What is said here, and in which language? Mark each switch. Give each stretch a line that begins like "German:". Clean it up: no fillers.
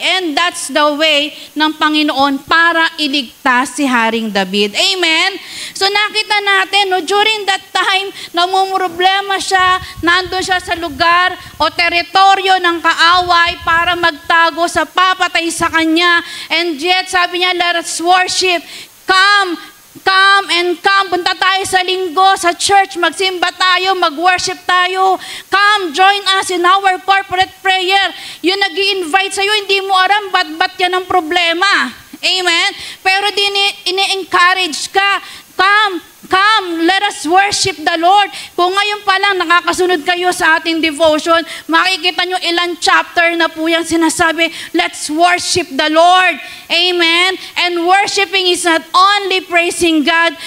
English: And that's the way
Filipino: ng Panginoon para iligtas si Haring David. Amen? So nakita natin, no,
English: during that time,
Filipino: namumroblema siya, nandun siya sa lugar o teritoryo ng kaaway para magtago sa papatay sa kanya.
English: And yet,
Filipino: sabi niya,
English: let us worship. Come and come.
Filipino: Punta tayo sa linggo, sa church, magsimba tayo, mag-worship tayo.
English: Come, join us in our corporate prayer.
Filipino: Yung nag-i-invite sa'yo, hindi mo alam ba't yan ang problema. Amen? Pero ini-encourage ka.
English: Come, let us worship the Lord.
Filipino: Kung ngayon pa lang nakakasunod kayo sa ating devotion, makikita nyo ilang chapter na po yung sinasabi,
English: let's worship the Lord.
Filipino: Amen?
English: And worshiping is not only praising God.